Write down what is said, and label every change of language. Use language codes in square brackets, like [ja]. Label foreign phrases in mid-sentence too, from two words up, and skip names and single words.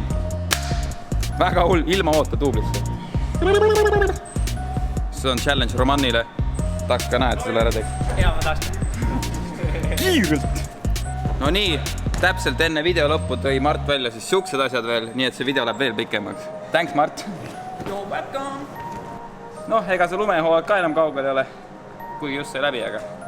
[et] Väga hull, ilma hoota tuublisse. See on challenge Romanile. Tahaks ka näed selle ära teeks. Hea, ma tahaks. Kiirelt! No nii, täpselt enne video lõppu tõi Mart välja siis siuksed asjad veel, nii et see video läheb veel pikemaks. [en] Thanks, Mart! You're welcome! [et] Noh, ega see lumehooaeg ka enam kaugel ei ole. Kuigi just sai läbi, aga...